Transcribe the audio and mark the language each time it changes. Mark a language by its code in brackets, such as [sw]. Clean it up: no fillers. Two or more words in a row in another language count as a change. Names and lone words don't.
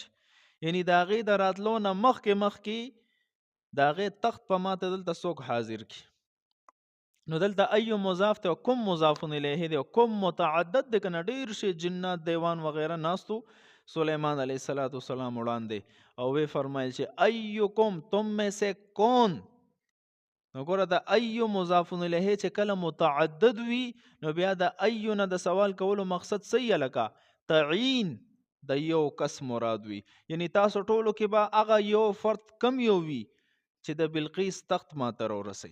[ps] یعنی د هغې د راتلو نه مخکې د هغې تخت په ما ته دلته څوک حاضر کی. نو دلته ایو مضاف ته کوم [ar] مضاف الیه [ps] دی، او کوم متعدد دی، کنه ډیر شي جنات دیوان وغیره ناستو سلیمان [ar] علیه السلام [ps] وړاندې، او وی فرمایل چې ایوکم، [ur] تم میں سے کون. [ps] نو ګوره د ایو [ar] مضاف الیه [ps] چې کله متعدد وي، نو بیا د ایو نه د سوال کولو مقصد څه لکه تعیین د یو کس مراد وي. یعنی تاسو ټولو کې به هغه یو فرد کم یو وي چې د بلقیس تخت ما ته راورسی.